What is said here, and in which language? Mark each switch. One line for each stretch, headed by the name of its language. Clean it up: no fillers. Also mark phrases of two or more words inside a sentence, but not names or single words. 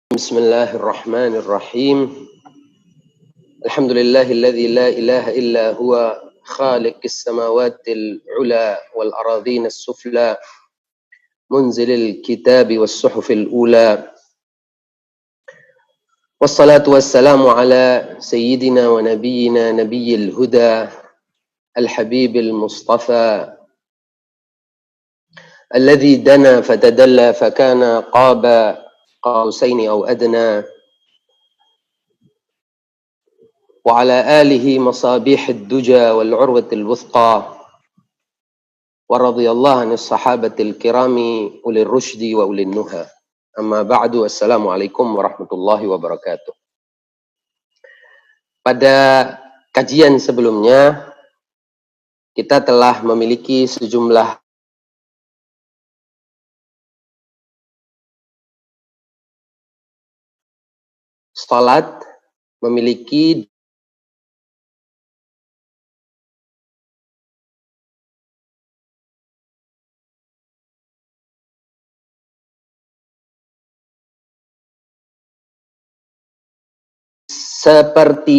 Arabic: بسم الله الرحمن الرحيم. الحمد لله الذي لا إله إلا هو خالق السماوات العلى والأرضين السفلى منزل الكتاب والصحف الأولى. والصلاة والسلام على سيدنا ونبينا نبي الهدى الحبيب المصطفى الذي دنا فتدلى فكان قاب قوسين أو أدنى وعلى آله مصابيح الدجى والعروة الوثقى ورضي الله عن الصحابة الكرام أولي الرشد وأولي النهى. أما بعد السلام عليكم ورحمة الله وبركاته.
Indonesian: Pada kajian sebelumnya kita telah memiliki sejumlah salat memiliki seperti